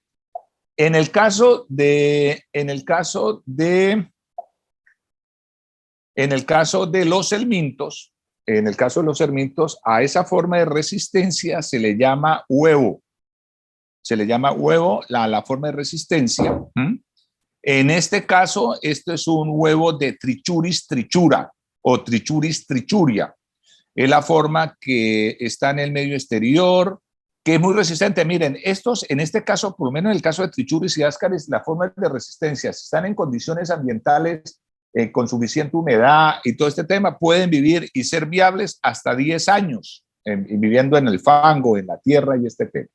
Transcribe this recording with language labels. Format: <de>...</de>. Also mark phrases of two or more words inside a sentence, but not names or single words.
<es>En el caso de los helmintos, a esa forma de resistencia se le llama huevo. Se le llama huevo la forma de resistencia. En este caso, esto es un huevo de Trichuris trichura o Trichuris trichuria. Es la forma que está en el medio exterior, que es muy resistente. Miren, estos, en este caso, por lo menos en el caso de Trichuris y Ascaris, la forma de resistencia, si están en condiciones ambientales con suficiente humedad y todo este tema, pueden vivir y ser viables hasta 10 años viviendo en el fango, en la tierra y este tema.</es>